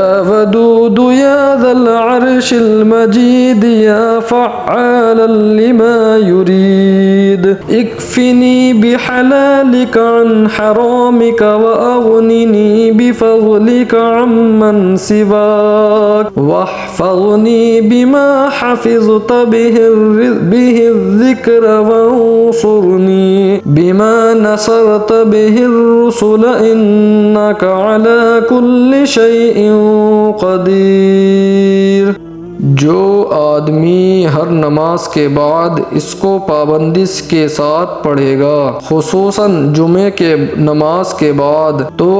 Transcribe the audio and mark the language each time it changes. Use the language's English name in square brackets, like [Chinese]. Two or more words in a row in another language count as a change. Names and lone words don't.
[Arabic] ودود يا ذا العرش المجيد يا فعالا لما يريد اكفني بحلالك عن حرامك وأغنني بفضلك عمن سواك واحفظني بما حفظت به الذكر وانصرني بما نصرت به الرسل إنك على كل شيء قدير. [Hindi] जो आदमी हर नमाज के बाद इसको पाबंदिश के साथ पढ़ेगा, खुसूसन जुमे के नमाज के बाद, तो